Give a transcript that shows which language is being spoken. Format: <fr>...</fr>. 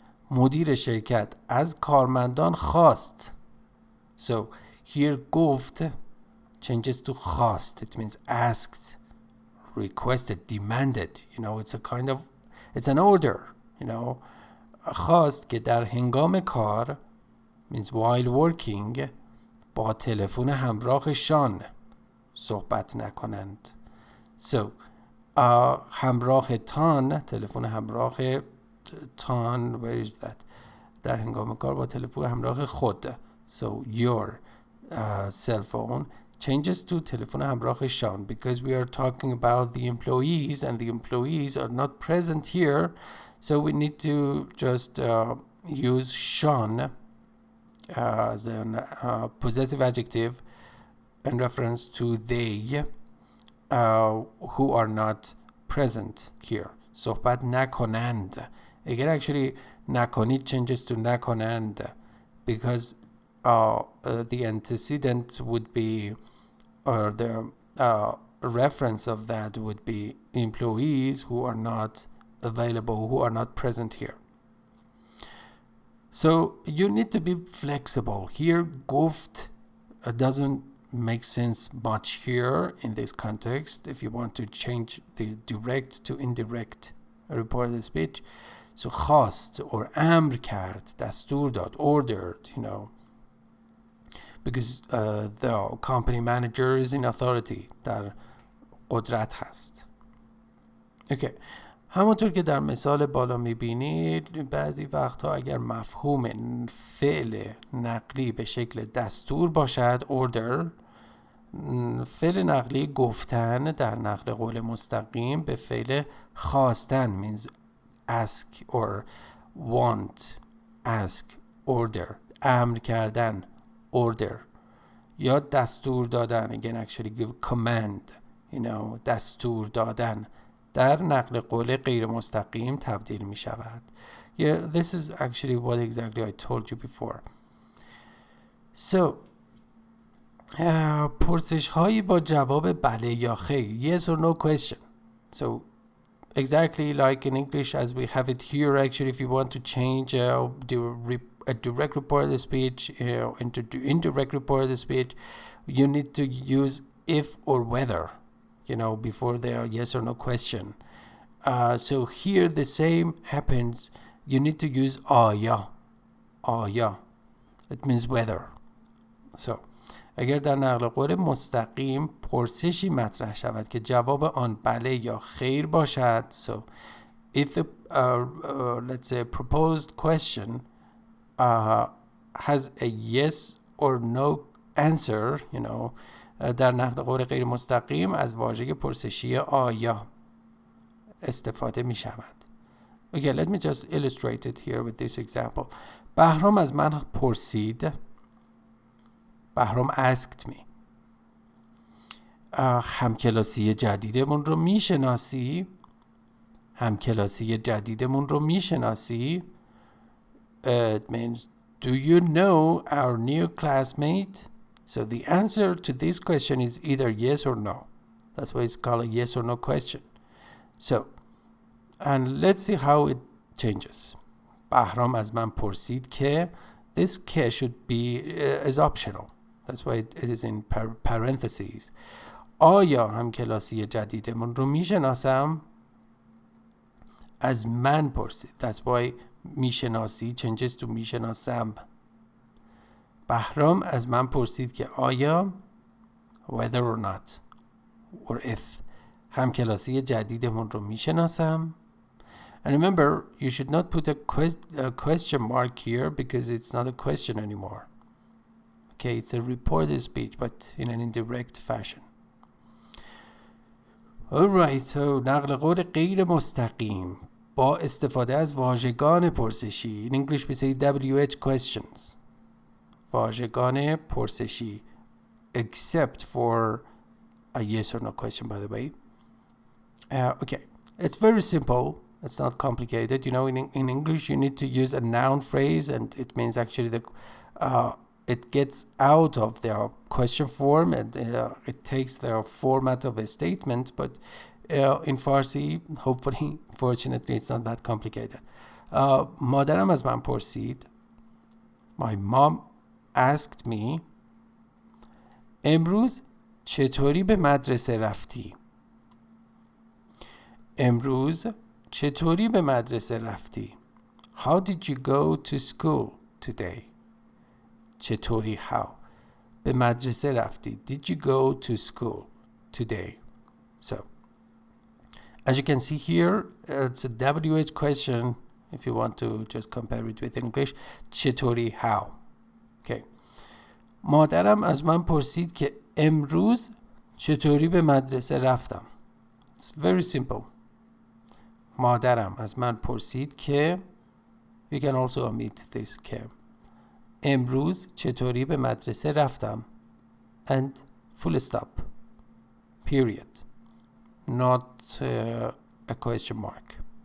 <fa>مدیر شرکت از کارمندان خواست.</fa> <en>So, here گفت changes to خواست. It means asked, requested, demanded. It's a kind of, it's an order.</en> <fa>خواست که در هنگام کار</fa> <en>means while working</en> <fa>با تلفن همراهشان صحبت نکنند.</fa> <en>So,</en> <fa>همراه تان، تلفن همراه تان,</fa> <en>where is that?</en> <fa>در هنگام کار با تلفن همراه خود.</fa> <en>So, your cell phone changes to</en> <fa>تلفن همراهشان</fa> <en>because we are talking about the employees and the employees are not present here. So, we need to just use شان as a possessive adjective in reference to they who are not present here.</en> <fa>صحبت نکنند.</fa> <en>Again, actually, نکنید changes to نکنند because the antecedent would be, or the reference of that would be employees who are not available, who are not present here. So you need to be flexible. Here, گفت doesn't make sense much here in this context if you want to change the direct to indirect reported speech. So</en> <fa>خواست or امر کرد, دستور داد,</fa> <en>ordered, because the company manager is in authority.</en> <fa>در قدرت هست.</fa> <en>Okay.</en> <fa>همونطور که در مثال بالا میبینید بعضی وقتها اگر مفهوم فعل نقلی به شکل دستور باشد</fa> <en>order،</en> <fa>فعل نقلی گفتن در نقل قول مستقیم به فعل خواستن</fa> <en>means ask or want، ask order،</en> <fa>امر کردن</fa> <en>order،</en> <fa>یا دستور دادن</fa> <en>again actually give command</en> <fa>دستور دادن در نقل قول غیر مستقیم تبدیل می شود.</fa> <en>Yeah, this is actually what exactly I told you before. So</en> <fa>پرسش هایی با جواب بله یا خیر</fa> <en>yes or no question. So exactly like in English as we have it here, actually if you want to change a direct reported speech into indirect reported speech, you need to use if or whether, before there yes or no question. So here the same happens. You need to use آیا. It means whether. So</en> <fa>اگر در نقل قول مستقیم پرسشی مطرح شود که جواب آن بله یا خیر باشد.</fa> <en>So if the let's say proposed question has a yes or no answer,</en> <fa>در نقل قول غیر مستقیم از واژه پرسشی آیا استفاده می شود.</fa> <en>Okay, let me just illustrate it here with this example.</en> <fa>بهرام از من پرسید.</fa> <en>Bahram asked me.</en> <fa>همکلاسی جدیدمون رو میشناسی؟ همکلاسی جدیدمون رو میشناسی؟</fa> <en>It means, do you know our new classmate? So the answer to this question is either yes or no. That's why it's called a yes or no question. So, and let's see how it changes.</en> <fa>بهرام از من پرسید که</fa> <en>this</en> <fa>که</fa> <en>should be is optional. That's why it is in parentheses.</en> <fa>آیا همکلاسی جدیدمون رو میشناسم؟ از من پرسید.</fa> <en>That's why میشناسی changes to میشناسم.</en> <fa>بهرام از من پرسید که آیا</fa> <en>whether or not or if</en> <fa>همکلاسی جدیدمون رو میشناسم.</fa> <en>And remember, you should not put a question mark here because it's not a question anymore. Okay, it's a reported speech, but in an indirect fashion. Alright, so</en> <fa>نقل قول غیر مستقیم با استفاده از واژگان پرسشی.</fa> <en>In English we say WH questions.</en> <fa>واژگان پرسشی.</fa> <en>Except for a yes or no question, by the way. Okay, it's very simple. It's not complicated. In English, you need to use a noun phrase, and it means actually that it gets out of their question form and it takes the format of a statement. But in Farsi, hopefully, fortunately, it's not that complicated.</en> <fa>مادرم از من پرسید.</fa> <en>My mom asked me.</en> <fa>امروز چطوری به مدرسه رفتی؟ امروز چطوری به مدرسه رفتی؟</fa> <en>How did you go to school today?</en> <fa>چطوری</fa> <en>how؟</en> <fa>به مدرسه رفتی.</fa> <en>Did you go to school today? So, as you can see here, it's a WH question if you want to just compare it with English.</en> <fa>چطوری</fa> <en>how? Okay.</en> <fa>مادرم از من پرسید که امروز چطوری به مدرسه رفتم.</fa> <en>It's very simple.</en> <fa>مادرم از من پرسید که</fa> <en>you can also omit this</en> <fa>که امروز چطوری به مدرسه رفتم</fa> <en>and full stop period, not a question mark.</en>